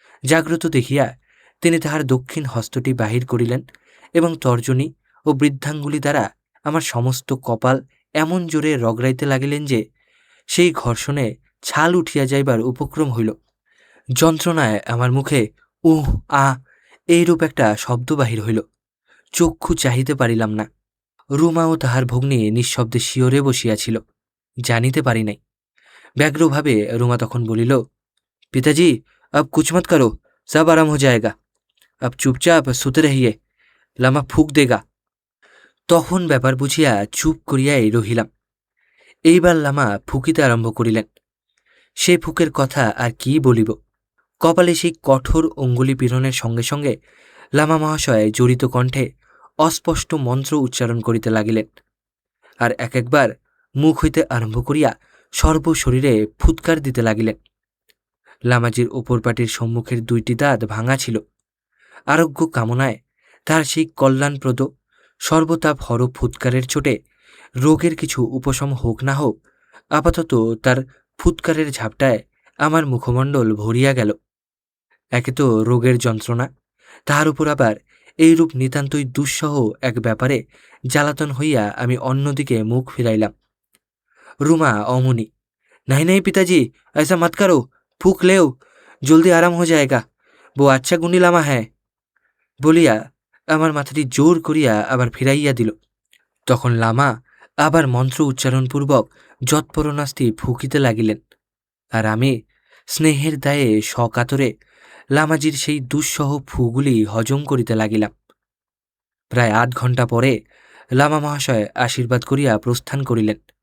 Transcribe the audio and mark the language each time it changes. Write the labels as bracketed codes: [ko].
[bn] জাগ্রত দেখিয়া তিনি তাহার দক্ষিণ হস্তটি বাহির করিলেন এবং তর্জনী ও বৃদ্ধাঙ্গুলি দ্বারা আমার সমস্ত কপাল এমন জোরে রগড়াইতে লাগিলেন যে সেই ঘর্ষণে ছাল উঠিয়া যাইবার উপক্রম হইল। যন্ত্রণায় আমার মুখে উহ আ এইরূপ একটা শব্দ বাহির হইল। চক্ষু চাহিতে পারিলাম না। রুমা ও তাহার ভগ্নী নিঃশব্দে শিয়রে বসিয়াছিল, জানিতে পারি নাই। ব্যগ্রভাবে রুমা তখন বলিল, পিতাজি, [hi] अब कुछ मत करो, सब आराम हो जाएगा, अब चुपचाप सुते रहिए, लामा फूक देगा। [bn] তখন ব্যাপার বুঝিয়া চুপ করিয়াই রহিলাম। এইবার লামা ফুকিতে আরম্ভ করিলেন। সে ফুকের কথা আর কি বলিব। কপালে সেই কঠোর অঙ্গুলি পীড়নের সঙ্গে সঙ্গে লামা মহাশয় জড়িত কণ্ঠে অস্পষ্ট মন্ত্র উচ্চারণ করিতে লাগিলেন, আর এক একবার মুখ হইতে আরম্ভ করিয়া সর্বশরীরে ফুৎকার দিতে লাগিলেন। লামাজির ওপর পাটির সম্মুখের 2টি দাঁত ভাঙা ছিল। আরোগ্য কামনায় তার সেই কল্যাণপ্রদ সর্বতাপ হর ফুৎকারের চোটে রোগের কিছু উপশম হোক না হোক, আপাতত তার ফুৎকারের ঝাপটায় আমার মুখমণ্ডল ভরিয়া গেল। একে তো রোগের যন্ত্রণা, তাহার উপর আবার এইরূপ নিতান্তই দুঃসহ এক ব্যাপারে জ্বালাতন হইয়া আমি অন্যদিকে মুখ ফিরাইলাম। রুমা অমনি, [hi] नहीं नहीं पिताजी, ऐसा मत करो, फूक लेओ, जल्दी आराम हो जाएगा, वो अच्छा गुंडी लामा है, [bn] বলিয়া আমার মাথাটি জোর করিয়া আবার ফিরাইয়া দিল। তখন লামা আবার মন্ত্র উচ্চারণপূর্বক যৎপরনাস্তি ফুকিতে লাগিলেন, আর আমি স্নেহের দায়ে সকাতরে লামাজির সেই দুঃসহ ফুগুলি হজম করিতে লাগিলাম। প্রায় 8 ঘণ্টা পরে লামা মহাশয় আশীর্বাদ করিয়া প্রস্থান করিলেন।